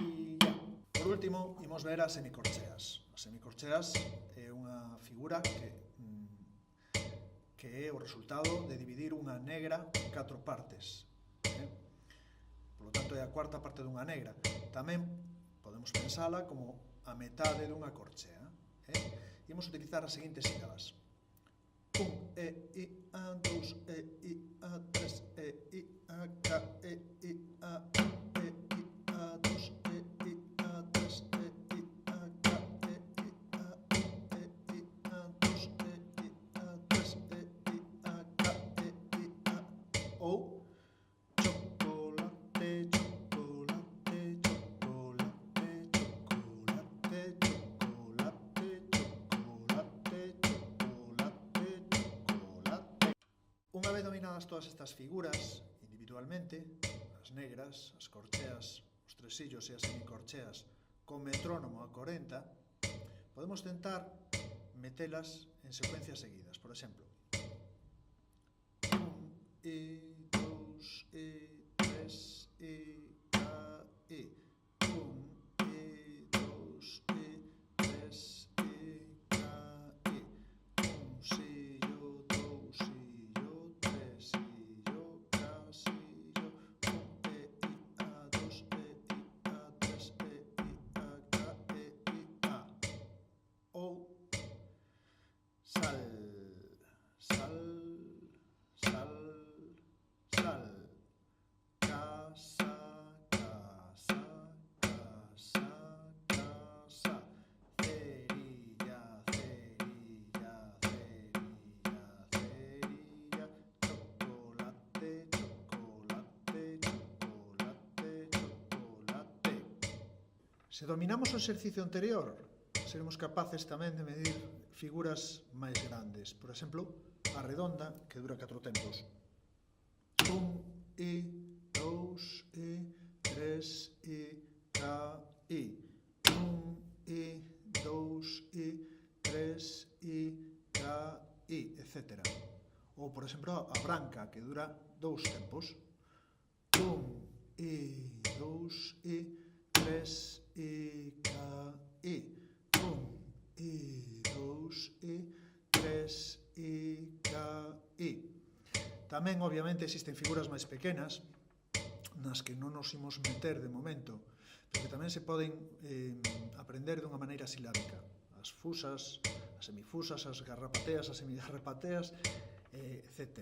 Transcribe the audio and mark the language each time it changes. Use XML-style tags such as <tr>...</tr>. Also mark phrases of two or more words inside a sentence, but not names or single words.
<gl>Por último, imos ver as semicorcheas. As semicorcheas é unha figura que é o resultado de dividir unha negra en 4 partes.</gl> <es>Por lo tanto,</es> <gl>é a cuarta parte dunha negra. Tamén podemos pensala como a metade dunha corchea. Imos utilizar as seguintes sílabas. 1, I, A, 2, I, A, 3, I, A, K, I, A, I, A, 2, I, A, 3, I, A, K, I, A, I, A, 2, I, A, 3, I, A, K, I, A, ou chocolate, chocolate, chocolate, chocolate, chocolate, chocolate, chocolate. Unha vez dominadas todas estas figuras individualmente, as negras, as corcheas, os tresillos e as semicorcheas con metrónomo a 40, podemos tentar metelas en secuencias seguidas. Por exemplo, 1, I, 2, I, 3, I, A, I. 1, I, 2, I, 3, I, K, I. 1, si, yo, 2, si, yo, 3, si, yo, K, si, yo. 1, I, A, 2, I, A, 3, I, A, K, I, A. Ou sal, sal, sal, sal. Casa, casa, casa, casa. Cerilla, cerilla, cerilla, cerilla. Chocolate, chocolate, chocolate, chocolate. Se dominamos o exercicio anterior, seremos capaces tamén de medir figuras máis grandes. Por exemplo, a redonda, que dura 4 tempos. 1, I, 2, I, 3, I, K, I. 1, I, 2, I, 3, I, K, I, etc. Ou, por exemplo, a branca, que dura 2 tempos. 1, I, 2, I, 3, I, K, I. 1, I, 2, I, 3, I, K, I. Tamén, obviamente, existen figuras máis pequenas nas que non nos imos meter de momento, pero que tamén se poden aprender dunha maneira silábica. As fusas, as semifusas, as garrapateas, as semigarrapateas, etc.</gl>